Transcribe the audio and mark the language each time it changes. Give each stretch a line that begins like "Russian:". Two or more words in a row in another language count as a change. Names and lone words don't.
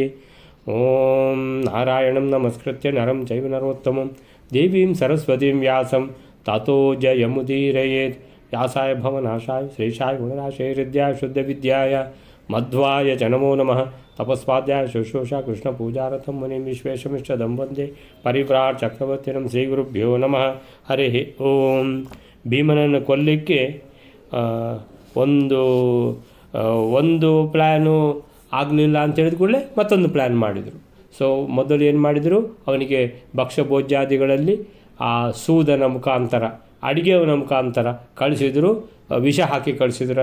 Sanskrit: ॐ नारायणं नमस्कृत्य नरं चैव नरोत्तमं देवीं सरस्वतीं व्यासं ततो जयमुदीरयेत्। व्यासाय भवनाशाय श्रीशाय गुणराशये हृद्याय शुद्धविद्याय मध्वाय च नमो नमः। तपस्वाध्याय शुश्रूषा कृष्णपूजारथं मुनिं विश्वेशमिष्टदं वन्दे परिव्राट् ಚಕ್ರವರ್ತಿನಂ ಶ್ರೀಗುರುಭ್ಯೋ ನಮಃ ಹರಿ ಓಂ.
Kannada: ಭೀಮನನ್ನು ಕೊಲ್ಲಿಕ್ಕೆ ಒಂದು ಪ್ಲ್ಯಾನು ಆಗಲಿಲ್ಲ ಅಂತ ಹೇಳಿದ ಕೂಡಲೇ ಮತ್ತೊಂದು ಪ್ಲ್ಯಾನ್ ಮಾಡಿದರು. ಸೊ ಮೊದಲು ಏನು ಮಾಡಿದರು, ಅವನಿಗೆ ಭಕ್ಷ್ಯಭೋಜ್ಯಾದಿಗಳಲ್ಲಿ ಆ ಸೂದನ ಮುಖಾಂತರ ಅಡಿಗೆಯವನ ಮುಖಾಂತರ ಕಳಿಸಿದರು, ವಿಷ ಹಾಕಿ ಕಳಿಸಿದರು.